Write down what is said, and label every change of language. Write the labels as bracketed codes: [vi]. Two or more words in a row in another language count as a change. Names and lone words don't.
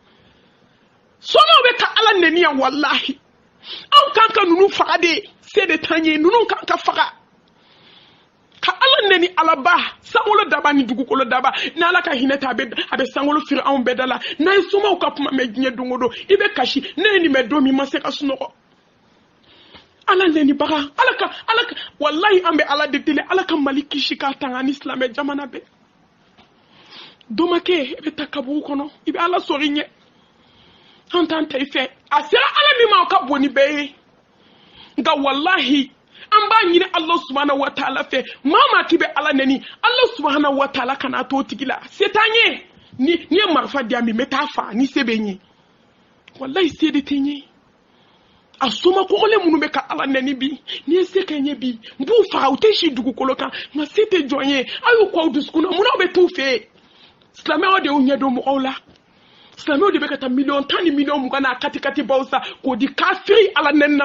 [bm] somaw bɛ ka ala nɛni yan wallahi anw kan ka ninnu faga de se de t'an ye ninnu kan ka faga ka ala nɛni alaba sankolo daba ni dugukolo daba ni ala ka hinɛ ta a bɛ sankolo firi anw bɛɛ da la n'a ye somaw ka kuma mɛn diɲɛ don o don i bɛ kasi ne ye nin mɛn don min ma se ka sunɔgɔ ala neni baga ala ka wallahi an bɛ ala de deli ala ka mali kisi ka tanga ni silamɛ jamana bɛɛ domakɛ i bɛ taa kabugu kɔnɔ i bɛ ala sɔrɔ i ɲɛ an t'an ta i fɛ a sera ala min ma o ka bon ni bɛɛ ye nka wallahi an b'a ɲini ala [ar] سبحانه وتعالى [bm] fɛ maa k'i bɛ ala neni ala [ar] سبحانه وتعالى [bm] kana to tigi la se t'an ye ni ye marifa di yan bi n bɛ taa fa ni se bɛ n ye wallahi se de tɛ n ye a soma kɔkɔlen minnu bɛ ka ala nɛni bi ni ye se kɛ n ye bi n b'u faga u tɛ si dugukolo kan nka se tɛ jɔn ye a y'u kɔ aw dusukun na munna aw bɛ t'u fɛ yen silamɛw de y'u ɲɛdɔn mɔgɔw la silamɛw de bɛ ka taa 10,000 ni 20,000 n'a kati baw sa k'o di kafiri ala nɛnina